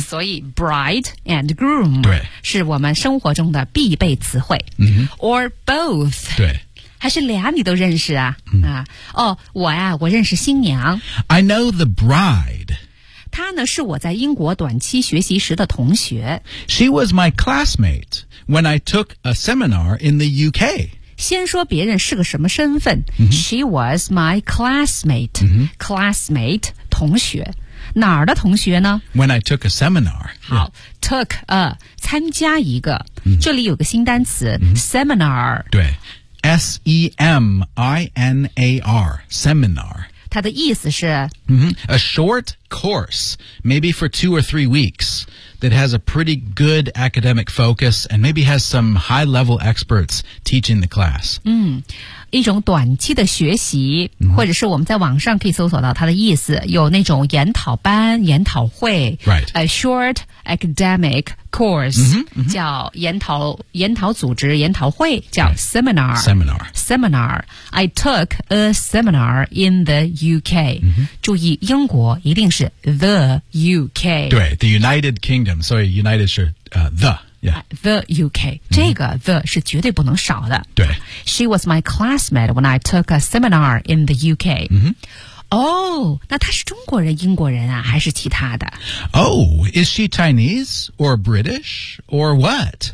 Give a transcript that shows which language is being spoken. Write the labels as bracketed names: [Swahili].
[Chinese] 所以 [English] bride and groom [Chinese] 对是我们生活中的必备词汇、嗯、 [English] Or both [Chinese] 对还是俩你都认识啊、嗯、啊，哦，我呀，我认识新娘 [English] I know the bride [Chinese] 她呢是我在英国短期学习时的同学 [English] She was my classmate when I took a seminar in the UK [Chinese] 先说别人是个什么身份、 [English] mm-hmm. She was my classmate、 mm-hmm. [Chinese] Classmate 同学哪儿的同学呢 [English] When I took a seminar [Chinese] 好、 [English] yeah. Took a [Chinese] 参加一个、 [English] mm-hmm. [Chinese] 这里有个新单词、 [English] mm-hmm. Seminar [Chinese] 对 [English] S-E-M-I-N-A-R Seminar [Chinese] 它的意思是、 [English] mm-hmm. A short course Maybe for 2 or 3 weeks That has a pretty good academic focus And maybe has some high-level expertsteaching the class. [Chinese] 嗯，一种短期的学习、 [English] mm-hmm. [Chinese] 或者是我们在网上可以搜索到它的意思有那种研讨班研讨会 [English] Right. A short academic course mm-hmm. Mm-hmm. [Chinese] 叫研讨组织研讨会叫 seminar. [English] Right. Seminar. Seminar. I took a seminar in the UK.、 Mm-hmm. [Chinese] 注意英国一定是 the UK. 对 [English] the United Kingdom. Sorry, United [Chinese] 是、 [English] the. Yeah. The UK、mm-hmm. [Chinese] 这个 the 是绝对不能少的对 [English] She was my classmate when I took a seminar in the UK、 mm-hmm. Oh, [Chinese] 那她是中国人英国人啊还是其他的 [English] Oh, is she Chinese or British or what?、